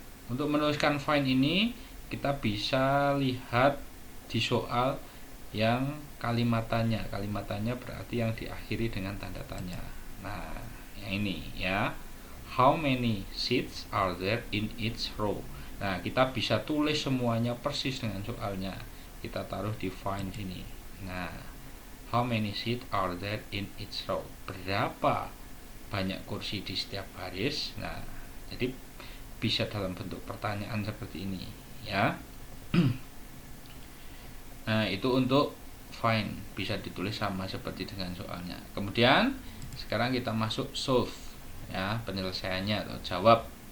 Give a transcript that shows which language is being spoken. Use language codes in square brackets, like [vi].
[id] Untuk menuliskan find ini kita bisa lihat di soal yang kalimatannya. Kalimatannya berarti yang diakhiri dengan tanda tanya. Nah, yang ini ya. [en] How many seats are there in each row? [id] Nah, kita bisa tulis semuanya persis dengan soalnya. Kita taruh di find sini. [en] Nah, how many seats are there in each row? [id] Berapa banyak kursi di setiap baris? Nah, jadi bisa dalam bentuk pertanyaan seperti ini ya. Nah, itu untuk find, bisa ditulis sama seperti dengan soalnya. Kemudian sekarang kita masuk solve ya, penyelesaiannya atau jawab.